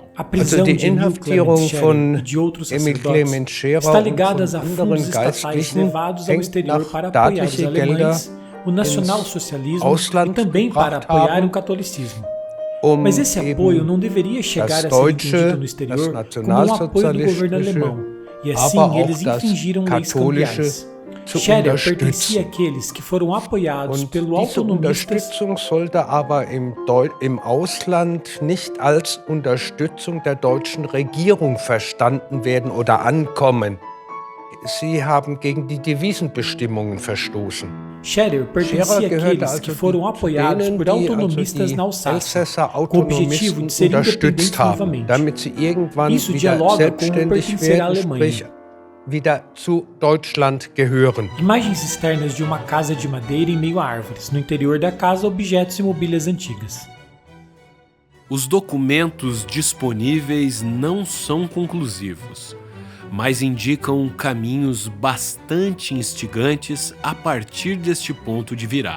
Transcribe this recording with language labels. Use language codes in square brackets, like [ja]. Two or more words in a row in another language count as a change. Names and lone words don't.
[pt] A prisão de Emil Clement Scherer e de outros sacerdotes está ligada a fundos estatais levados ao exterior para apoiar os alemães, o nacionalsocialismo e também para apoiar o catolicismo. Mas esse apoio não deveria chegar a ser entendido no exterior como um apoio do governo alemão, e assim eles infringiram leis cambiais. Scherer pertencia àqueles que foram apoiados pelo autonomistas. [de] Unterstützung sollte aber im Ausland nicht als Unterstützung der deutschen Regierung verstanden werden oder ankommen. Sie haben gegen die Devisenbestimmungen verstoßen. [pt] Scherer pertencia àqueles que foram apoiados por autonomistas na Alsácia, com o objetivo de ser independentes novamente. Isso dialoga com o pertencer à Alemanha. [de] Wieder zu Deutschland gehören. [pt] Imagens externas de uma casa de madeira em meio a árvores. No interior da casa, objetos e mobílias antigas. Os documentos disponíveis não são conclusivos, mas indicam caminhos bastante instigantes a partir deste ponto de virada.